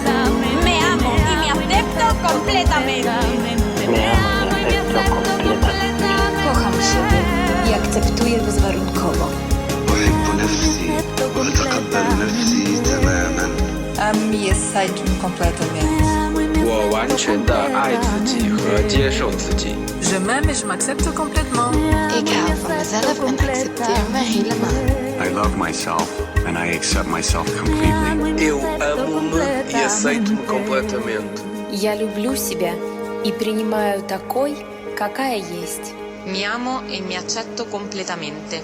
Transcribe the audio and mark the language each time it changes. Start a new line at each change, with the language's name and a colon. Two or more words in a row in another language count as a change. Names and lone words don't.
Spanish: Me amo y me acepto completamente. Me amo y me acepto completamente.
Polish: Kocham siebie i akceptuję bezwarunkowo.
Arabic: أحب نفسي وأتقبل نفسي تماما.
Portuguese: Mi aceito completamente.
Chinese: 我完全的爱自己和接受自己。
French: Je m'aime et je m'accepte complètement.
Dutch: Ik hou van mezelf en accepteer me helemaal.
English: I love myself and I accept myself completely.
Portuguese: Eu amo-me e aceito-me completamente.
Russian: Я люблю себя и принимаю такой, какая есть.
Spanish: Mi amo y me acepto completamente.